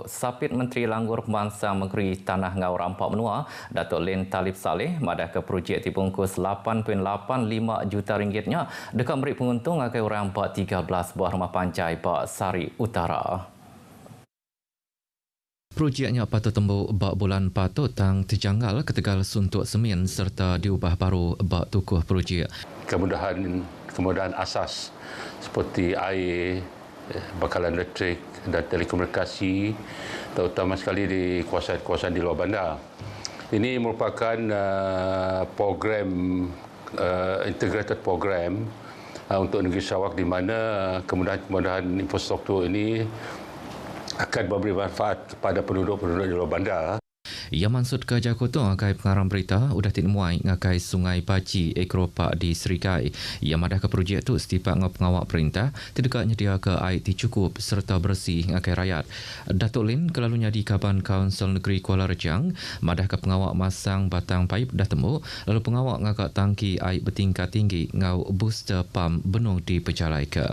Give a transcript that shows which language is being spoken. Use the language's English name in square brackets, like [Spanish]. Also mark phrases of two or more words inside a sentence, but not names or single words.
[Iban] Sapit Menteri Langgur Pembangsaan Negeri Tanah Ngau Rampak Menua, Datuk Len Talib Saleh, madah ke projek dibungkus 8.85 juta ringgitnya dekat beri penguntung agai orang 13 buah rumah panjai Bak Sari Utara. Projeknya patut tembuk bak bulan patut tang terjanggal ketegal suntuk semen serta diubah baru bak tukuh projek. [Malay] Kemudahan asas seperti air, bakalan elektrik dan telekomunikasi, terutama sekali di kawasan-kawasan di luar bandar. Ini merupakan program [English] integrated program [Malay] untuk negeri Sarawak di mana kemudahan infrastruktur ini akan memberi manfaat kepada penduduk-penduduk di luar bandar. [Iban] Ia maksud ke Jakutu agai pengarang berita udah timuai ngagai Sungai Baji Ekropak di Serikai. Ia madah ke projek tu setipak ngau pengawak perintah tidak nyedia ke air cukup serta bersih ngagai rakyat. Datuk Lin kelalunya di Kaban Kaunsil Negeri Kuala Rejang madah ke pengawak masang batang paip dah temu lalu pengawak ngagak tangki air bertingkat tinggi ngau [English] booster pump [Iban] benung di Pejalai ke.